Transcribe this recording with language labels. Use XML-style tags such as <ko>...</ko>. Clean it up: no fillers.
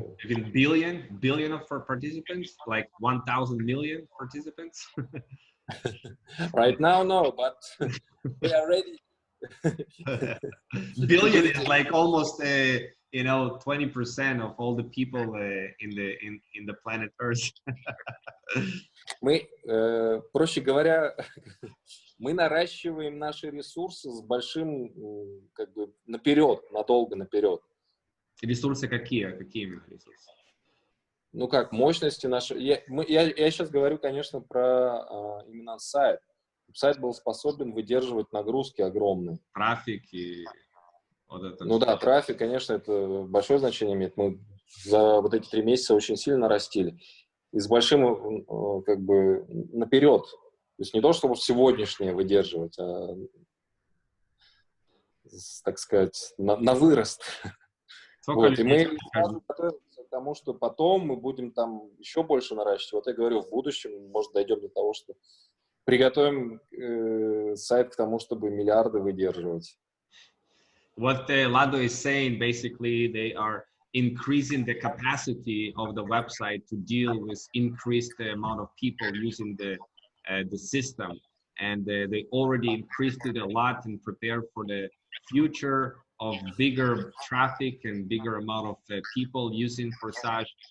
<en>even billion of for participants, like 1,000 million participants. right now, no, but we are ready. Billion is like almost you know, 20% of all the people in the planet Earth.</en> <ru>Мы, проще говоря, мы наращиваем наши ресурсы с большим, как бы, наперед, надолго наперед. Ресурсы какие? Какие именно ресурсы? Ну как, мощности наши. Я сейчас говорю, конечно, про именно сайт. Сайт был способен выдерживать нагрузки огромные. Трафик и вот это. Ну да, трафик, конечно, это большое значение имеет. Мы за вот эти 3 месяца очень сильно растили. И с большим, как бы, наперед. То есть не то, чтобы сегодняшнее выдерживать, а, так сказать, на вырост. Вот. И мы сразу готовимся к тому, что потом мы будем там еще больше наращивать. Вот я говорю, в будущем, может, дойдем до того, что приготовим сайт к тому, чтобы миллиарды выдерживать.</ru> <en>What Lado is saying, basically, they are increasing the capacity of the website to deal with increased amount of people using the system, and they already increased it a lot and prepared for the future of bigger traffic and bigger amount of people using Forsage.</en>